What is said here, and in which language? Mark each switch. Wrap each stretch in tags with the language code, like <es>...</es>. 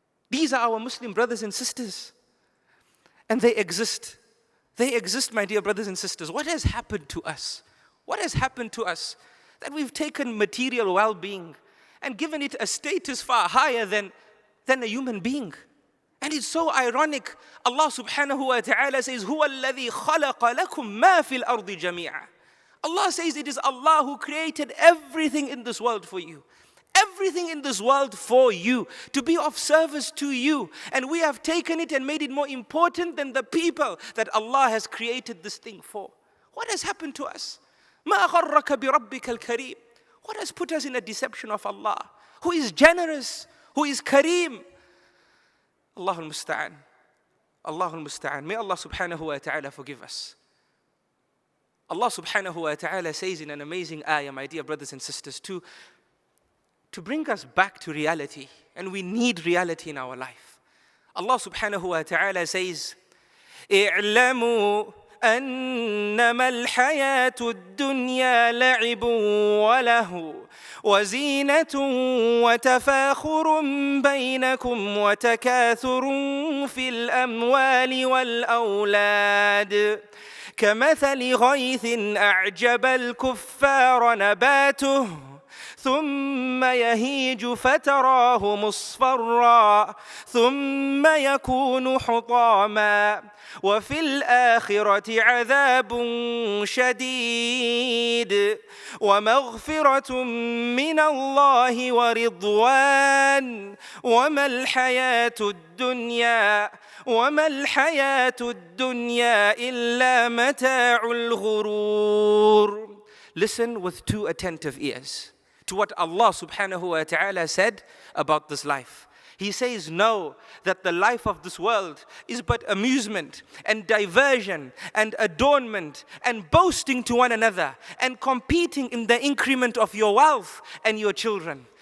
<en>These are our Muslim brothers and sisters. And they exist. They exist, my dear brothers and sisters. What has happened to us? What has happened to us? That we've taken material well-being and given it a status far higher than a human being. And it's so ironic. Allah subhanahu wa ta'ala says,</en> <ar>هُوَ الَّذِي خَلَقَ لَكُم مَا فِي الْأَرْضِ جَمِيعًا.</ar> <en>Allah says it is Allah who created everything in this world for you. Everything in this world for you, to be of service to you. And we have taken it and made it more important than the people that Allah has created this thing for. What has happened to us?</en> <ar>مَا غَرَّكَ بِرَبِّكَ الْكَرِيمِ.</ar> <en>What has put us in a deception of Allah, who is generous, who is Kareem?</en> <ar>Allahul Musta'an. Allahul Musta'an.</ar> <en>May Allah subhanahu wa ta'ala forgive us. Allah subhanahu wa ta'ala says in an amazing ayah, my dear brothers and sisters, to bring us back to reality. And we need reality in our life. Allah subhanahu wa ta'ala says,</en> <ar>اعلموا أنما الحياة الدنيا لعب وله وزينة وتفاخر بينكم وتكاثر في الأموال والأولاد كمثل غيث أعجب الكفار نباته ثم يهيج فتراه مصفرا ثم يكون حطاما وفي الآخرة عذاب شديد ومغفرة من الله ورضوان وما الحياة الدنيا إلا متاع الغرور.</ar> <en>Listen with two attentive ears to what Allah subhanahu wa ta'ala said about this life. He says, know that the life of this world is but amusement and diversion and adornment and boasting to one another and competing in the increment of your wealth and your children.</en>